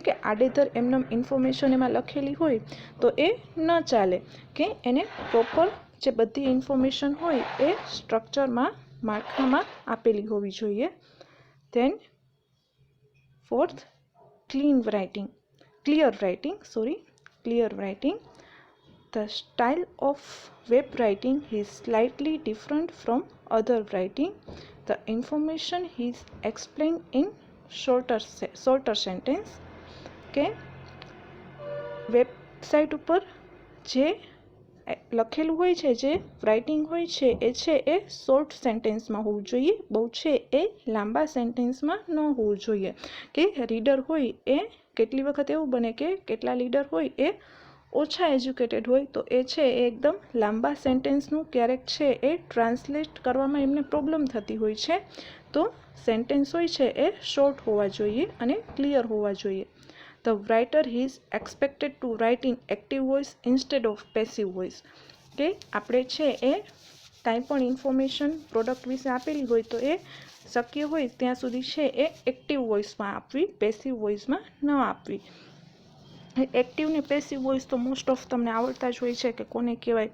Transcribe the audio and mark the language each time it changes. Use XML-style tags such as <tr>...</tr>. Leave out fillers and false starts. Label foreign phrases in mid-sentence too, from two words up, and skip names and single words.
<gu>કે આડેધડ એમનેમ ઇન્ફોર્મેશન એમાં લખેલી હોય તો એ ન ચાલે. કે એને પ્રોપર જે બધી ઇન્ફોર્મેશન હોય એ સ્ટ્રક્ચરમાં માળખામાં આપેલી હોવી જોઈએ.</gu> <en>then fourth, clear writing. The style of web writing is slightly different from other writing. The information is explained in shorter sentence.</en> <gu>કે વેબસાઇટ ઉપર જે લખેલું હોય છે, જે રાઇટિંગ હોય છે એ</gu> <en>short sentence</en> <gu>હોવું જોઈએ, બહુ છે એ લાંબા સેન્ટેન્સમાં ન હોવું જોઈએ. કે રીડર હોય એ કેટલી વખત એવું બને કે કેટલા રીડર હોય એ ઓછા એજ્યુકેટેડ હોય તો એ છે એ એકદમ લાંબા સેન્ટેન્સનું ક્યારેક છે એ ટ્રાન્સલેટ કરવામાં એમને પ્રોબ્લેમ થતી હોય છે. તો સેન્ટેન્સ હોય છે એ શોર્ટ હોવા જોઈએ અને ક્લિયર હોવા જોઈએ.</gu> <en>The writer is expected to write in active voice instead of passive voice.</en> <gu>કે આપણે છે એ કાંઈ પણ</gu> <en>information product</en> <gu>વિશે આપેલી હોય તો એ શક્ય હોય ત્યાં સુધી છે એ</gu> <en>active voice</en> <gu>આપવી,</gu> <en>passive voice</en> <gu>ન આપવી. એક્ટિવ ને</gu> <en>passive voice</en> <gu>તો</gu> <en>most of</en> <gu>તમને આવડતા જ હોય છે કે કોને કહેવાય.</gu>